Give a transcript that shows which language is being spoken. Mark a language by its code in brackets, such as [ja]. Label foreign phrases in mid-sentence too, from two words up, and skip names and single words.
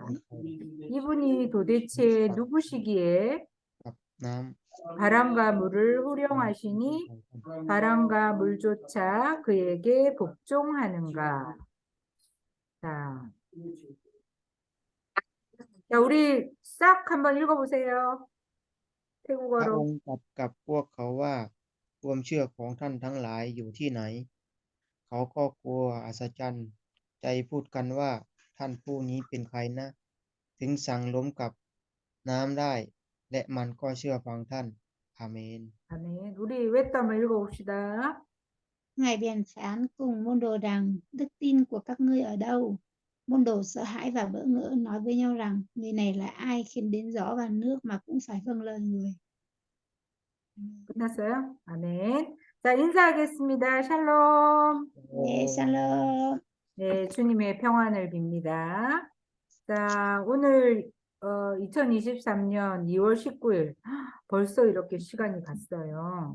[ko] 이분이 도대체 누구시기에 바람과 물을 호령하시니 바람과 물조차 그에게 복종하는가? 자, 우리 싹 한번 읽어보세요. [th] พระ [ko] 태국어로. [th] องค์ตรัสกับพวกเขาว่าความเชื่อของท่านทั้งหลายอยู่ที่ไหนเขาก็กลัวอัศจรรย์ใจพูดกันว่าท่านผู้นี้เป็นใครนะถึงสั่งลมกับน้ำได้และมันก็เชื่อฟังท่านอาเมน [ko] 아멘. 우리 외딴 한번 읽어봅시다. [vi] Ngài bèn phán cùng môn đồ rằng, đức tin của các ngươi ở đâu? Môn đồ sợ hãi và bỡ ngỡ nói với nhau rằng, người này là ai khiến đến gió và nước mà cũng phải vâng lời người. [ko] 끝났어요? 아멘. 자, 인사하겠습니다. 샬롬. 네, shalom. 네, 주님의 평안을 빕니다. 자, 오늘 2023년 2월 19일 벌써 이렇게 시간이 갔어요.